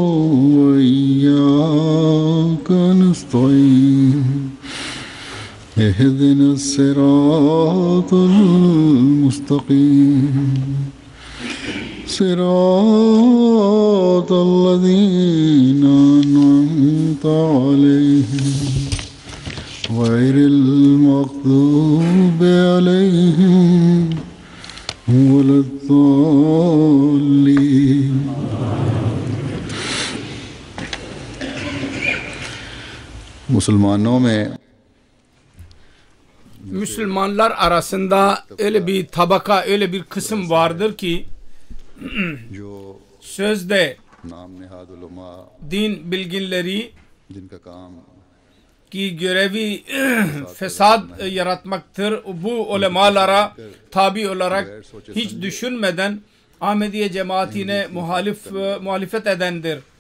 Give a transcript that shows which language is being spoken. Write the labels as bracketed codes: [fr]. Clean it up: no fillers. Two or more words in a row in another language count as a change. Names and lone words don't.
[ar] وإياك نستعين اهدنا الصراط المستقيم صراط الذين أنعمت عليهم غير المغضوب عليهم ولا الضالين. [tr] Müslümanlar arasında öyle bir tabaka, öyle bir kısım vardır ki sözde din bilginleri ki görevi fesat yaratmaktır, bu ulemalara tabi olarak hiç düşünmeden Ahmediye cemaatine muhalefet edendir.